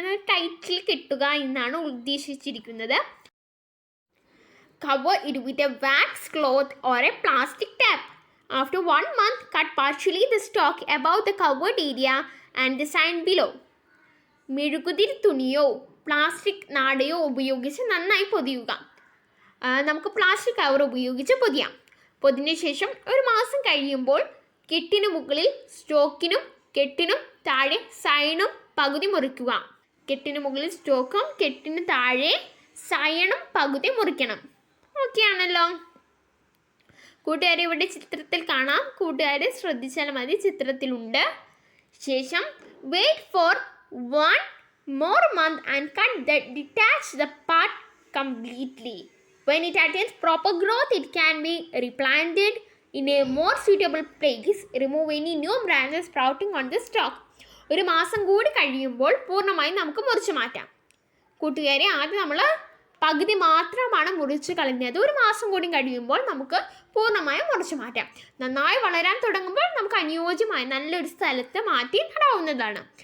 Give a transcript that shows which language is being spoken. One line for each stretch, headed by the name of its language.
Malayalam: Title കെട്ടുക എന്നാണ് ഉദ്ദേശിച്ചിരിക്കുന്നത്.
English: Cover it with a wax cloth or a plastic tap. After 1 month, cut partially the stalk above the covered area and the sign below.
Malayalam: മെഴുകുതിരി തുണിയോ plastic നാടയോ ഉപയോഗിച്ച് നന്നായി പൊതിയുക. നമുക്ക് plastic cover ഉപയോഗിച്ച് പൊതിയാം. പൊതിഞ്ഞ ശേഷം 1 മാസം കഴിയുമ്പോൾ കെട്ടിന് മുകളിൽ സ്റ്റോക്കിനും കെട്ടിനും താഴെ സൈണും പകുതി മുറിക്കുക. കെട്ടിന് മുകളിൽ സ്റ്റോക്കും കെട്ടിന് താഴെ സൈണും പകുതി മുറിക്കണം. ഓക്കെ ആണല്ലോ. കൂട്ടുകാരെ ഇവിടെ ചിത്രത്തിൽ കാണാം. കൂട്ടുകാരെ ശ്രദ്ധിച്ചാൽ മതി, ചിത്രത്തിലുണ്ട്. ശേഷം
English: Wait for 1 more month and detach the part completely. When it attains proper growth, it can be replanted in a more suitable place. Remove any new branches sprouting on the stalk.
Malayalam: 1 മാസം കൂടി കഴിയുമ്പോൾ പൂർണ്ണമായും നമുക്ക് മുറിച്ച് മാറ്റാം. കൂട്ടുകാരെ, ആദ്യം നമ്മൾ പകുതി മാത്രമാണ് മുറിച്ച് കളഞ്ഞത്. 1 മാസം കൂടി കഴിയുമ്പോൾ നമുക്ക് പൂർണ്ണമായും മുറിച്ച് മാറ്റാം. നന്നായി വളരാൻ തുടങ്ങുമ്പോൾ നമുക്ക് അനുയോജ്യമായ നല്ലൊരു സ്ഥലത്ത് മാറ്റി നടാവുന്നതാണ്.